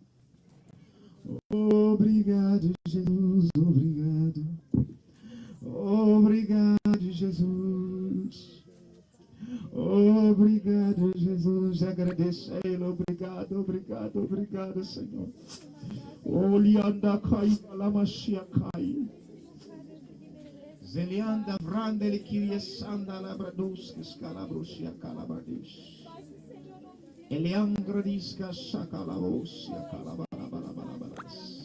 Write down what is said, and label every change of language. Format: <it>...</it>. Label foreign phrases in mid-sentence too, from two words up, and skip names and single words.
<pt>Obrigado, Jesus. Obrigado. Obrigado, Jesus. Obrigado, Jesus. Agradeço a Ele. Obrigado, obrigado, obrigado, Senhor. Olianda kai alamashia kai. Zelianda vrandele kiria sanda labradus kiskalabrushia kalabradis. Eliangradiska shakalavosia kalabalabalabalabas.</pt>